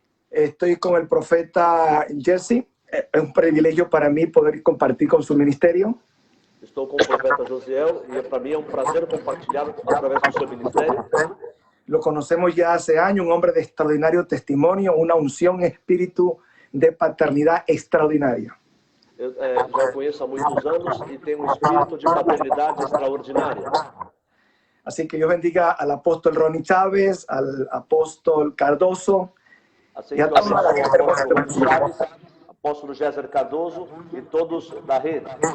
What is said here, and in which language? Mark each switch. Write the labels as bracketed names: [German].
[Spanish] Estoy con el profeta Jesse Es un privilegio para mí poder compartir con su ministerio. [Portuguese] Estou com o profeta Josiel e para mim é um prazer compartilhar através do seu ministério. [Spanish] Lo conocemos ya hace años, un hombre de extraordinario testimonio, una unción, espíritu de paternidad extraordinaria. [Portuguese] Eu já o conheço há muitos anos e tenho um espírito de paternidade extraordinária. [Spanish] Así que Dios bendiga al apóstol Ronnie Chávez, al apóstol Cardoso. [Portuguese] Assim que eu abençoo o apóstolo Rony Chaves, apóstolo Géser Cardoso e todos da rede.